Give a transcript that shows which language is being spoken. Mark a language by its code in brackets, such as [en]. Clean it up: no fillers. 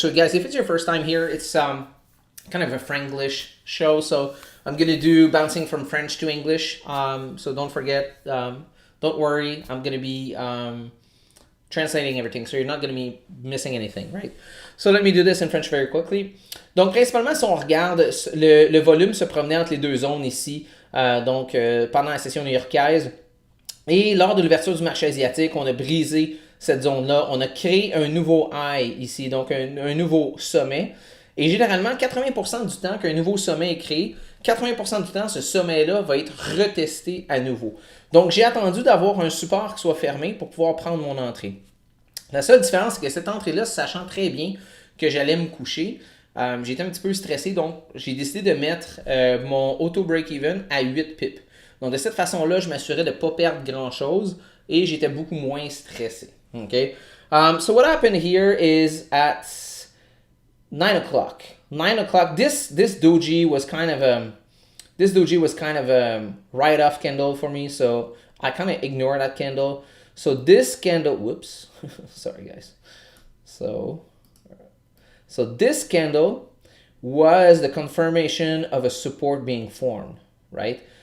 [en] So guys, if it's your first time here, it's kind of a Franglish show. So I'm going to do bouncing from French to English. So don't forget, don't worry, I'm going to be translating everything. So you're not going to be missing anything, right? So let me do this in French very quickly. [fr] Donc, principalement, si on regarde, le volume se promenait entre les deux zones ici, pendant la session new-yorkaise. Et lors de l'ouverture du marché asiatique, on a brisé cette zone-là. On a créé un nouveau high ici, donc un nouveau sommet. Et généralement, 80% du temps qu'un nouveau sommet est créé, 80% du temps, ce sommet-là va être retesté à nouveau. Donc, j'ai attendu d'avoir un support qui soit fermé pour pouvoir prendre mon entrée. La seule différence, c'est que cette entrée-là, sachant très bien que j'allais me coucher, j'étais un petit peu stressé, donc j'ai décidé de mettre mon auto break-even à 8 pips. Donc, de cette façon-là, je m'assurais de ne pas perdre grand-chose et j'étais beaucoup moins stressé. [en] Okay? So what happened here is at 9 o'clock. 9 o'clock, this doji was kind of a write-off candle for me, so I kind of ignore that candle. So this candle, whoops, sorry guys. So this candle was the confirmation of a support being formed, right?